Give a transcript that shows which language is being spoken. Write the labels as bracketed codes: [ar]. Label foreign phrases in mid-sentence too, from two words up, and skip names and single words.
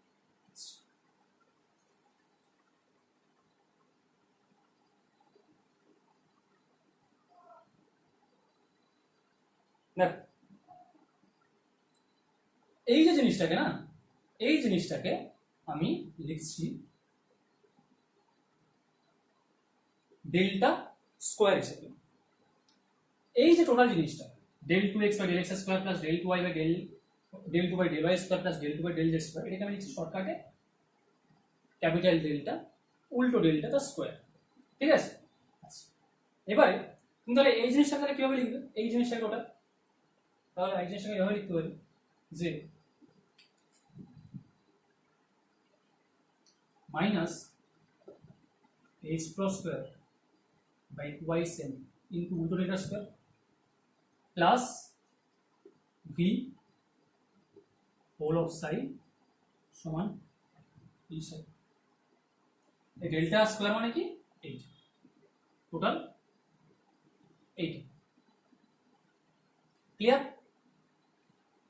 [bn] দেখ এই যে জিনিসটাকে না, এই জিনিসটাকে আমি লিখছি [en] delta square [bn] হিসেবে। এই যে টোটাল জিনিসটা [en] del 2x by del x square plus del 2y by del 2 by del y square plus del 2 by del z square, [bn] এটাকে আমি লিখছি শর্টকাটে [en] capital delta [bn] উল্টো ডেল্টা তার স্কোয়ার, ঠিক আছে। আচ্ছা এবারে তুমি তাহলে এই জিনিসটাকে কিভাবে লিখবে, এই জিনিসটাকে ওটা, তাহলে এই জিনিসটাকে এভাবে লিখতে পারি যে [en] minus h cross square by 2y into উল্টো delta square plus v whole of psi [bn] সমান এই সাই, এই [en] delta square [bn] মানে কি 8, টোটাল 8, ক্লিয়ার।